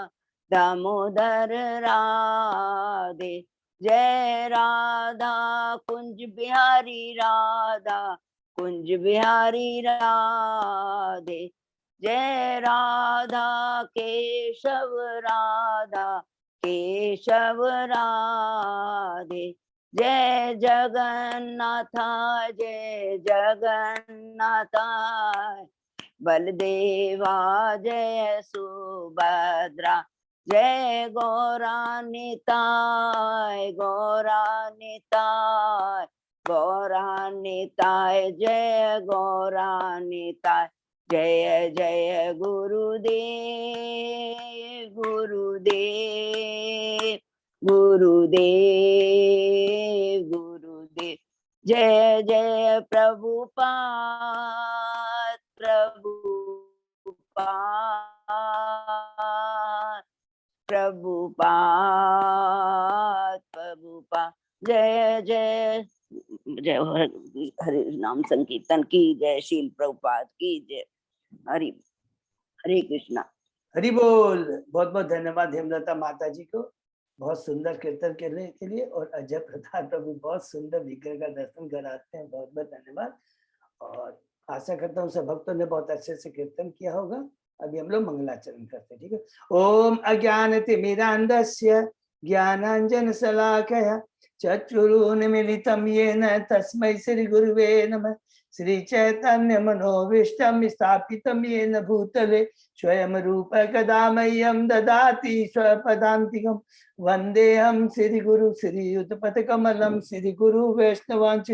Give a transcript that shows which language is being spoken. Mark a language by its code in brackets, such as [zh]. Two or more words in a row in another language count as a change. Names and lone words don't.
[hi] दामोदर राधे जय राधा कुंज बिहारी राधा कुंज बिहारी राधे जय राधा केशव राधा केशव राधे जय जगन्नाथ जय जगन्नाथ बलदेवा जय सुभद्रा जय गौरानिताय गौरानिताय गौरानिताय जय गौरानिताय जय जय गुरुदेव गुरुदेव गुरुदेव गुरुदेव जय जय प्रभुपाद प्रभुपाद प्रभुपाद प्रभुपाद जय जय जय हरे नाम संकीर्तन की जय शील प्रभुपाद की जय हरि हरे कृष्णा हरि बोल। बहुत बहुत धन्यवाद हेमलता माता जी को बहुत सुंदर कीर्तन करने के लिए और अजय प्रताप प्रभु बहुत सुंदर विग्रह का दर्शन कराते हैं। बहुत बहुत धन्यवाद और आशा करता हूँ सब भक्तों ने बहुत अच्छे से कीर्तन किया होगा। अभी हम लोग मंगलाचरण करते हैं, ठीक है। [sa] ओम अज्ञानतिमिरान्धस्य ज्ञानांजन शलाकया चक्षुरुन्मीलितं येन तस्मै श्री गुरुवे नमः। श्री चैतन्य मनोभीष्टं स्थापितं येन भूतले स्वयं रूप कदा मह्यं ददाति स्वपदान्तिकं वन्देऽहं श्री गुरु श्रीयुतपथकमलं श्री गुरु वैष्णवांश्च